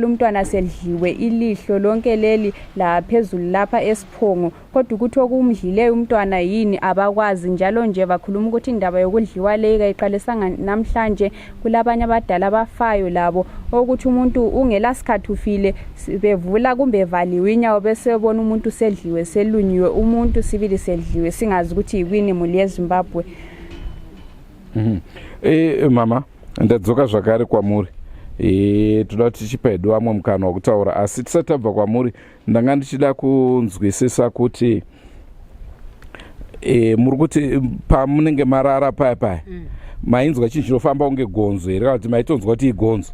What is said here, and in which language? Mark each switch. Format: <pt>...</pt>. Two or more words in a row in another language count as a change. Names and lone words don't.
<nd>umntwana sedliwe ilihlo lonke leli la phezulu lapha esiphongo kodwa ukuthi okumdlileyo umntwana yini abakwazi njalo nje bakhuluma ukuthi indaba yokudliwa le kayiqalisanga namhlanje kulabanye abadala abafayo labo ukuthi umuntu ungela sikhathi ufile bevula kumbe valiwe inyawo bese bona umuntu sedliwe selunyiwe umuntu sibili sedliwe singazi ukuthi yini</nd> <sn>muri eZimbabwe. Mama ndadzoka zvakare kwamuri toda tichipa hedu vamwe mukana wekutaura asi tisatabva kwamuri ndanga ndichida kunzwisisa kuti muri kuti pamunenge marara paya mainzwa chinhu chinofamba unge gonzo here kana kuti maitonzwa kuti igonzo?</sn>